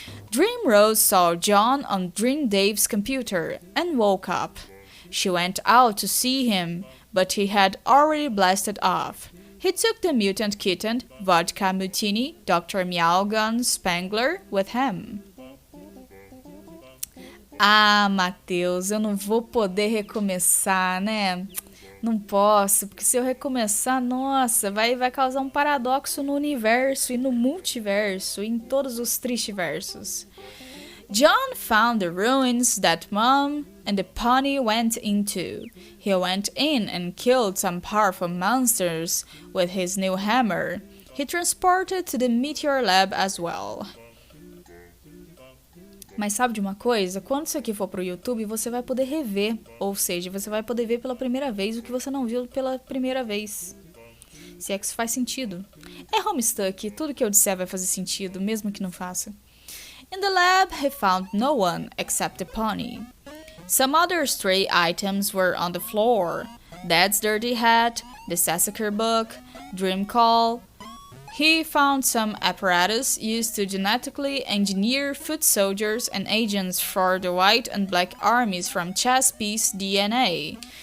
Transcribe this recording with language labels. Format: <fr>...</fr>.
<en>Dream Rose saw John on Dream Dave's computer and woke up. She went out to see him, but he had already blasted off. He took the mutant kitten, Vodka Mutiny, Dr. Meowgun Spangler, with him.</en> <pt>Ah, Matheus, eu não vou poder recomeçar, né? Não posso, porque se eu recomeçar, nossa, vai causar um paradoxo no universo e no multiverso, e em todos os tristiversos.</pt> <en>John found the ruins that Mom and the pony went into. He went in and killed some powerful monsters with his new hammer. He transported to the meteor lab as well.</en> <pt>Mas sabe de uma coisa? Quando isso aqui for pro YouTube, você vai poder rever. Ou seja, você vai poder ver pela primeira vez o que você não viu pela primeira vez. Se é que isso faz sentido. É Homestuck, tudo que eu disser vai fazer sentido, mesmo que não faça.</pt> <en>In the lab, he found no one except the pony. Some other stray items were on the floor. Dad's dirty hat, the Sessaker book, Dream Call. He found some apparatus used to genetically engineer foot soldiers and agents for the white and black armies from chess piece DNA.</en>